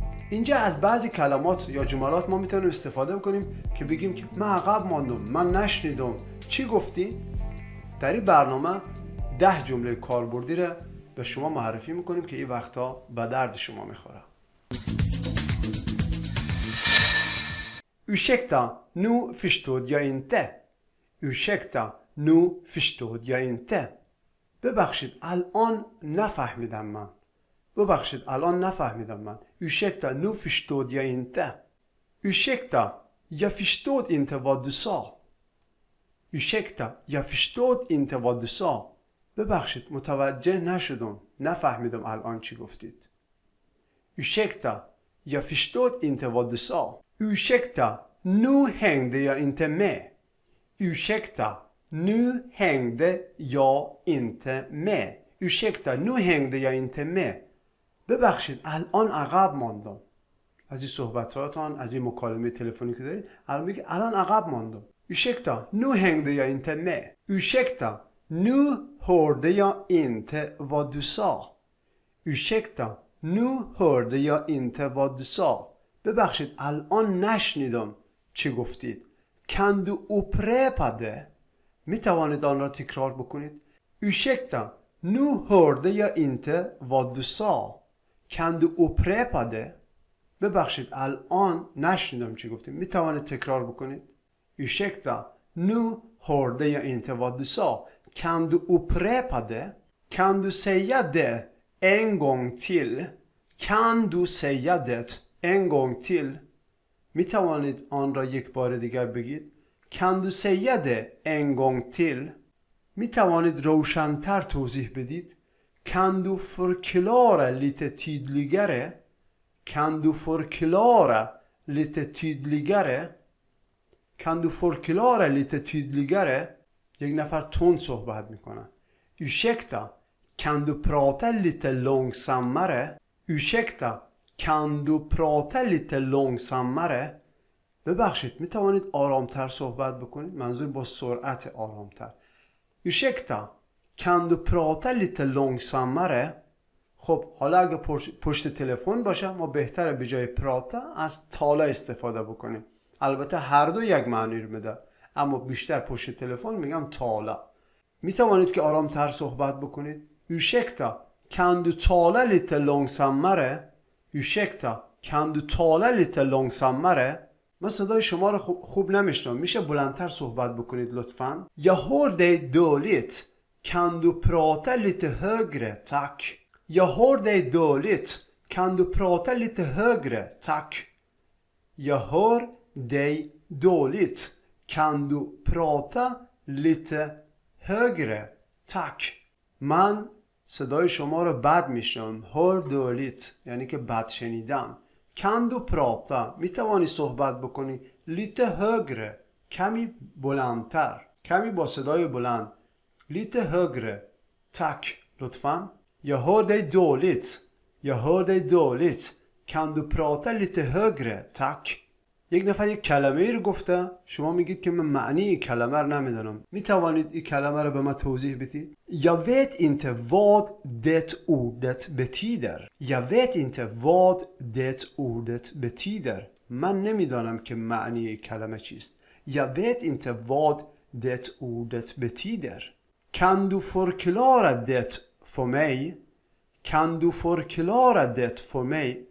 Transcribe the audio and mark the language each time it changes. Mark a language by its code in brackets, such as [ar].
[fa] اینجا از بعضی کلمات یا جملات ما میتونیم استفاده بکنیم که بگیم که من عقب ماندم، من نشنیدم، چی گفتی؟ در این برنامه 10 جمله کاربردی را به شما معرفی میکنیم که این وقتا به درد شما میخوره. [sv] Ursäkta, nu förstod jag inte. Ursäkta, nu förstod jag inte. [fa] ببخشید، الان نفهمیدم من. ببخشید، الان نفهمیدم من. [sv] Ursäkta, nu förstod jag inte. Ursäkta, jag förstod inte vad du sa. Ursäkta, jag förstod inte vad du sa. [fa] ببخشید، متوجه نشدم، نفهمیدم الان چی گفتید. [sv] Ursäkta, jag förstod inte vad du sa. Ursäkta, nu hängde jag inte med. Ursäkta, nu hängde jag inte med. Ursäkta, nu hängde jag inte med. [fa] ببخشید، الان عقب ماندم. از این صحبتاتان، از این مکالمه تلفنی که دارید، الان میگه الان عقب ماندم. [sv] Ursäkta, nu hängde jag inte med. Ursäkta, nu hörde jag inte vad du sa. Ursäkta, nu hörde jag inte vad du sa. [fa] ببخشید، الان نشنیدم چی گفتید. [sv] Kan du upprepa det? [fa] می توانید آن را تکرار بکنید. [sv] Ursäkta, nu hörde jag inte vad du sa. Kan du upprepa det? [fa] ببخشید، الان نشنیدم چی گفتید. می توانید تکرار بکنید. [sv] Ursäkta, nu hörde jag inte vad du sa. Kan du upprepa det? Kan du säga det en gång till? Kan du säga det en gång till? [fa] می توانید آن را یک بار دیگر بگید. [sv] Kan du säga det en gång till? [fa] می توانید روشن‌تر توضیح بدید. [sv] Kan du förklara lite tydligare? Kan du förklara lite tydligare? Kan du förklara lite tydligare? [fa] یک نفر تند صحبت میکنه. [sv] Ursäkta, kan du prata lite långsammare? Ursäkta, kan du prata lite långsammare? [fa] ببخشید، می توانید آرامتر صحبت بکنید. منظور با سرعت آرامتر. [sv] Ursäkta, kan du prata lite långsammare? [fa] خب حالا اگه پشت تلفن باشه ما بهتره به جای پراتا از تالا استفاده بکنیم. البته هر دو یک معنی رو میده، اما بیشتر پشت تلفن میگم تالا. می توانید که آرامتر صحبت بکنید. [sv] Ursäkta, kan du tala lite långsammare? Ursäkta, kan du tala lite långsammare? [fa] من صدای شما رو خوب نمیشنم. میشه بلندتر صحبت بکنید لطفاً؟ [sv] Jag hör dig dåligt. Kan du prata lite högre, tack? Jag hör dig dåligt. Kan du prata lite högre, tack? Jag hör dig dåligt. Kan du prata lite högre, tack? [fa] من صدای شما رو بد میشنم. [sv] hör dåligt [fa] یعنی که بد شنیدن. [sv] Kan du prata [fa] می توانی صحبت بکنی. [sv] lite högre [fa] کمی بلندتر، کمی با صدای بلند. [sv] lite högre tack [fa] لطفاً. [sv] Jag hör dig dåligt. Jag hör dig dåligt. Kan du prata lite högre tack? [fa] یک نفر یک کلمه ای رو گفته، شما میگید که من معنی این کلمه رو نمیدونم. می توانید این کلمه رو به من توضیح بدید؟ [sv] Jag vet inte vad det ordet betyder. Jag vet inte vad det ordet betyder. [fa] من نمیدانم که معنی این کلمه چیست. [sv] Jag vet inte vad det ordet betyder. Kan du förklara det för mig? Kan du förklara det för mig?